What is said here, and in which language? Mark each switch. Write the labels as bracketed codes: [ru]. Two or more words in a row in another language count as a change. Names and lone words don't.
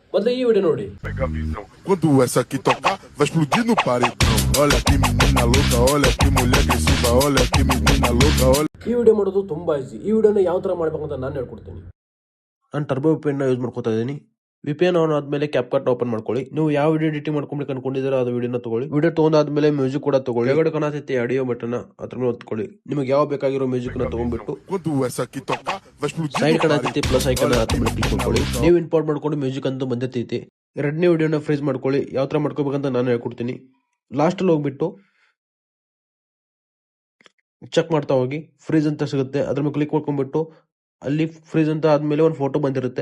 [kn] ಮೊದಲು ಈ ವಿಡಿಯೋ ನೋಡಿ. [pt] Quando essa aqui tocar, vai explodir no paredão. Olha que menina louca, olha que mulher agressiva, olha que menina louca, olha. [kn] ಈ ವಿಡಿಯೋ ಮಾಡೋದು ತುಂಬಾ ಈಸಿ. ಈ ವಿಡಿಯೋನ ಯಾವ ತರ ಮಾಡಬೇಕು ಅಂತ ನಾನು ಹೇಳ್ಕೊಡ್ತೀನಿ. ನಾನು ಟರ್ಬೋ ವಿಪಿಎನ್ ಯೂಸ್ ಮಾಡ್ಕೊತಾ ಇದ್ದೀನಿ. [en] VPN on [kn] ಆದ್ಮೇಲೆ ಕ್ಯಾಪ್ಕಟ್ ಓಪನ್ ಮಾಡ್ಕೊಳ್ಳಿ. ನೀವು ಯಾವ [en] video editing [kn] ಮಾಡ್ಕೊಬೇಕು ಅನ್ಕೊಂಡಿದ್ದೀರಾ ಅದು ವಿಡಿಯೋನ ತಗೊಳ್ಳಿ. ವಿಡಿಯೋ ತಗೊಂಡಾದ್ಮೇಲೆ ಮ್ಯೂಸಿಕ್ ಕೂಡ ತಗೊಳ್ಳಿ. ಕೆಳಗಡೆ ಕಾಣತೈತಿ [en] audio button [kn] ಅದ್ರ ಮೇಲೆ ಒತ್ಕೊಳ್ಳಿ. ನಿಮಗೆ ಯಾವ ಬೇಕಾಗಿರೋ ಮ್ಯೂಸಿಕ್ ನ ತಗೊಂಡ್ಬಿಟ್ಟು [pt] Quando essa aqui tocar, vai explodir [kn] ಸೈಡ್ [pt] no [kn] ಕಾಣತೈತಿ [en] plus icon [kn] ಅದ್ರ ಮೇಲೆ ಕ್ಲಿಕ್ ಮಾಡ್ಕೊಳ್ಳಿ. ನೀವು ಇಂಪೋರ್ಟ್ ಮಾಡ್ಕೊಂಡು ಮ್ಯೂಸಿಕ್ ಅಂತೂ ಬಂದೈತಿ. ಎರಡನೇ ವಿಡಿಯೋನ ಫ್ರೀಸ್ ಮಾಡ್ಕೊಳ್ಳಿ. ಯಾವ ತರ ಮಾಡ್ಕೋಬೇಕಂತ ನಾನು ಹೇಳ್ಕೊಡ್ತೀನಿ. ಲಾಸ್ಟ್ ಅಲ್ಲಿ ಹೋಗ್ಬಿಟ್ಟು ಚೆಕ್ ಮಾಡ್ತಾ ಹೋಗಿ ಫ್ರೀಸ್ ಅಂತ ಸಿಗುತ್ತೆ. ಅದ್ರ ಮೇಲೆ ಕ್ಲಿಕ್ ಮಾಡ್ಕೊಂಡ್ಬಿಟ್ಟು ಅಲ್ಲಿ ಫ್ರೀಸ್ ಅಂತ ಆದ್ಮೇಲೆ ಒಂದು ಫೋಟೋ ಬಂದಿರುತ್ತೆ.